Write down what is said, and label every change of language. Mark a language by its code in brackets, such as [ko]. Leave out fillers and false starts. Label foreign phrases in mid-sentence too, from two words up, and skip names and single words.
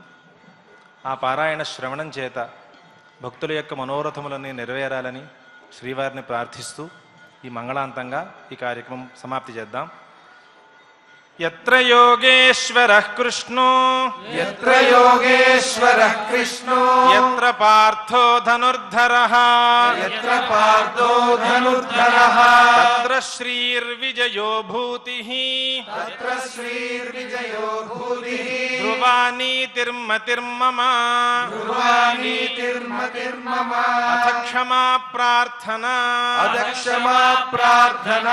[te] ఆ పారాయణ శ్రవణం చేత భక్తుల యొక్క మనోరథములన్నీ నెరవేరాలని శ్రీవారిని ప్రార్థిస్తూ ఈ మంగళాంతంగా ఈ కార్యక్రమం సమాప్తి చేద్దాం. [sa] యత్ర యోగేశ్వరః కృష్ణో యత్ర యోగేశ్వరః కృష్ణో యత్ర పార్థో ధనుర్ధరః యత్ర పార్థో ధనుర్ధరః తత్ర శ్రీర్విజయో భూతిః తత్ర శ్రీర్విజయో భూతిః ధ్రువానీతిర్మతిర్మమ ధ్రువానీతిర్మతిర్మమ అథ క్షమా ప్రార్థనా అదక్షమా ప్రార్థనా